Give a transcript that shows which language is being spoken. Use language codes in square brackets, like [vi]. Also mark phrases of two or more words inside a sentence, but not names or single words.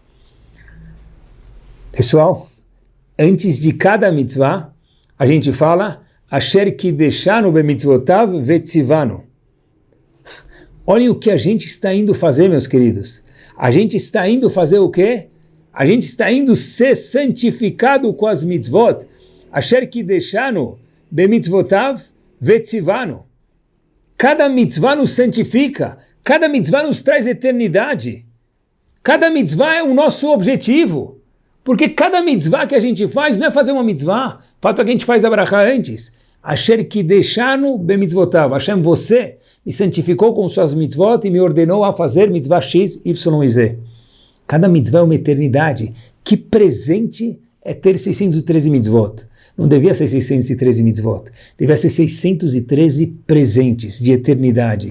[pt] Pessoal, antes de cada mitzvah, a gente fala [he] אשר קדשנו במצוותיו וצונו. [pt] Olhem o que a gente está indo fazer, meus queridos. A gente está indo fazer o quê? A gente está indo ser santificado com as mitzvot. [he] אשר קדשנו במצוותיו וצונו. [pt] Cada mitzvah nos santifica. Cada mitzvah nos traz eternidade. Cada mitzvah é o nosso objetivo. Porque cada mitzvah que a gente faz não é fazer uma mitzvah. O fato é que a gente faz a brachá antes. [he] אשר קדשנו במצוותיו. [pt] Hashem, você me santificou com suas mitzvot e me ordenou a fazer mitzvah X, Y e Z. Cada mitzvah é uma eternidade. Que presente é ter 613 mitzvot. Não devia ser 613 mitzvot. Devia ser 613 presentes de eternidade.